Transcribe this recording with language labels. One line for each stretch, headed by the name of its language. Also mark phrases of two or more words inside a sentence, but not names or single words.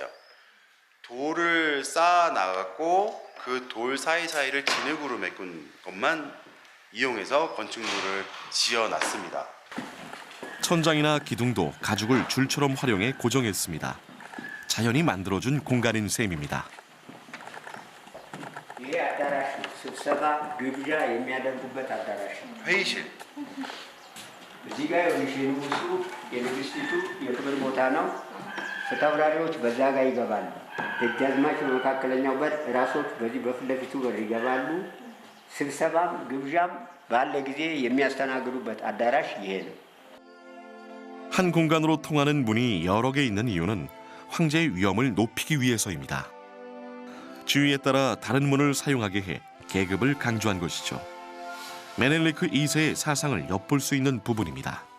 Korean: 돌을 쌓아 나갔고 그 돌 사이사이를 진흙으로 메꾼 것만 이용해서 건축물을 지어놨습니다. 천장이나 기둥도 가죽을 줄처럼 활용해 고정했습니다. 자연이 만들어준 공간인 셈입니다.
Amharic: ስብሰባ ግብዣ የሚያደርጉበት አዳራሽ ነው።
Korean: 회의실.
Amharic: እዚህ ጋር የንጉሱ የንግስቲቱ የክብር ቦታ ነው። ፊታውራሪዎች በዛ ጋር ይገባሉ። ደጃዝማች በመካከለኛው በር፣ ራሶች በዚህ በፊት ለፊቱ በር ይገባሉ። ስብሰባም ግብዣም ባለ ጊዜ የሚያስተናግዱበት አዳራሽ ይሄ ነው።
Korean: 한 공간으로 통하는 문이 여러 개 있는 이유는 황제의 위엄을 높이기 위해서입니다. 주의에 따라 다른 문을 사용하게 해 계급을 강조한 것이죠. 메넬리크 2세의 사상을 엿볼 수 있는 부분입니다.